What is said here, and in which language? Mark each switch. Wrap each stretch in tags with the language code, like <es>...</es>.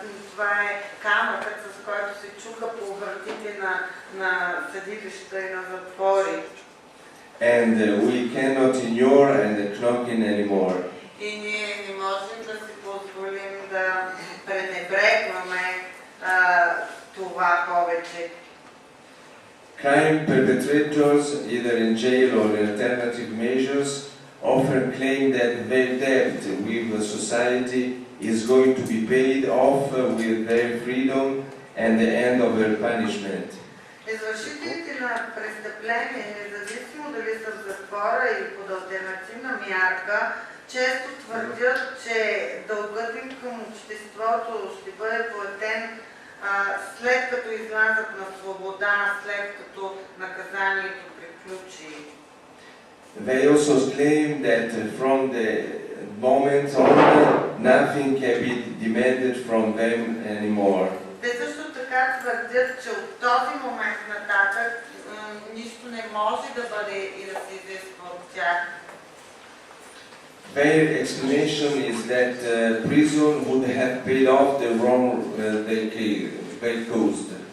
<bg>Това е камъкът, с който се чука по вратите на съдилища и на затвори.</bg> <en>And we cannot ignore the knocking anymore.</en> <bg>И ние не можем да си позволим да пренебрегваме това повече.</bg> <en>Crime perpetrators, either in jail or in alternative measures, often claim that their debt with the society is going to be paid off with their freedom and the end of their punishment.</en> <bg>Извършителите на престъпление, независимо дали са в затвора или под алтернативна мярка, често твърдят, че дългът им към обществото ще бъде платен след като излязат на свобода, след като наказанието приключи.</bg> <en>They also claim that from the moment on, nothing can be demanded from them anymore.</en> <bg>Те също така твърдят, че от този момент нататък нищо не може да бъде и да се изисква от тях.</bg> <en>Their explanation is that prison would have paid off the wrong they caused.</en>